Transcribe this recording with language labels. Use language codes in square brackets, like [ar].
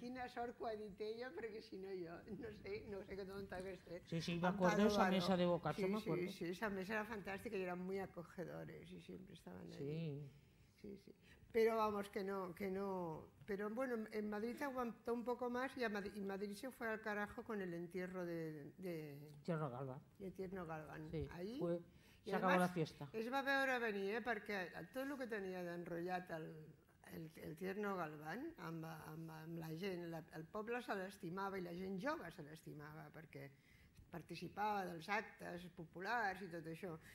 [ca] Quina sort que ho ha dit ella, perquè si no jo no sé d'on t'hagués tret. [es] Sí, me acuerdo de esa mesa de Boccaccio, me acuerdo. Sí, esa mesa era fantástica y eran muy acogedores y siempre estaban ahí. Sí. Sí. Pero vamos, que no. Pero bueno, en Madrid aguantó un poco más y Madrid se fue al carajo con el entierro de Tierno Galván. Tierno Galván. Sí, Ahí, se acabó la fiesta. [ca] Es va veure venir, perquè tot el que tenia d'enrotllat el Tierno Galván amb la gent, el poble se l'estimava i la gent jove se l'estimava perquè participava dels actes populars i tot això.